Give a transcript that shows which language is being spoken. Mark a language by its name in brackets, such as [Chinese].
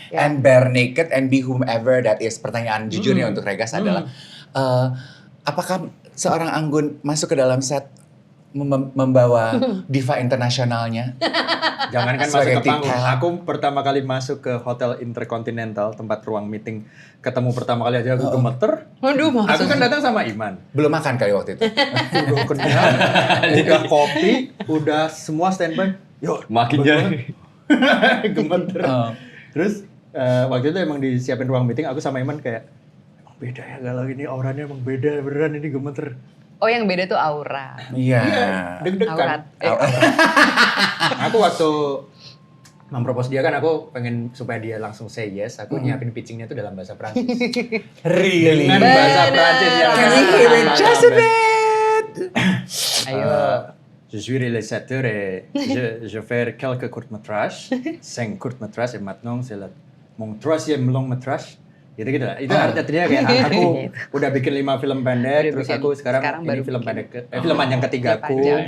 [English] And bare naked and be whomever that is. [Indonesian] Pertanyaan jujurnya untuk Regas adalah, apakah seorang Anggun masuk ke dalam set membawa diva internasionalnya? Jangankan masuk ke panggung, aku pertama kali masuk ke Hotel Intercontinental, tempat ruang meeting, ketemu pertama kali aja aku gemeter. Aku kan datang sama Iman. Belum makan kali waktu itu? Udah kenyang, udah kopi, udah semua standby. Yuk, makin jadi gemeter. Terus waktu itu emang disiapin ruang meeting, aku sama Iman kayak, emang beda ya kalau ini auranya emang beda, beneran ini gemeter. Oh yang beda tuh aura. Iya. Deg-degan. Aku waktu mempropose dia kan aku pengen supaya dia langsung [English] say yes. [Indonesian] Aku nyiapin pitchingnya tuh dalam bahasa Prancis. [English] Really? [Indonesian] Dengan bahasa Prancis yang [English] Can you hear it just a bit? [Indonesian] Ayo. [French] Je suis réalisateur et je fais quelques courts-métrages. 5 courts-métrages et maintenant c'est mon 3e long-métrage. [Indonesian] Gitu-gitu lah. Itu artinya kayak aku udah bikin 5 film pendek, terus aku sekarang ini film pendek, film panjang ketiga aku.